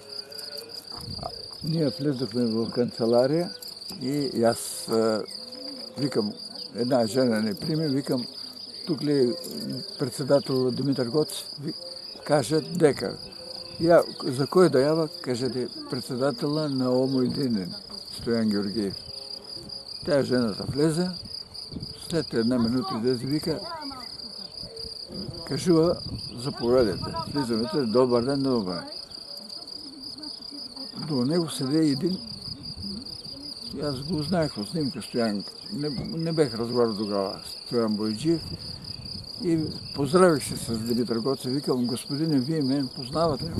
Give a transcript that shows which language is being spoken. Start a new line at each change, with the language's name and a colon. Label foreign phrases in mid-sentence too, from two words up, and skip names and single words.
Bulgarian: Ние влезохме в канцелария и аз викам, една жена не прими, викам, тук ли е председател Димитар Гоц?
Macedonian: Каже дека. За кој да јава?
Bulgarian: Кажете, председателя на ОМО Единен, Стојан Георгиев. Тя жената влезе, след една минута излезе, вика, кажува, заповедете. Влизаме, добър ден, добър ден. До него седе един, и аз го знаех от снимка, Стоян, не бех разговарял тогава, Стоян Бојджиев, и поздравих се с Димитър Гоце, викам, господине, вие мен познавате ли?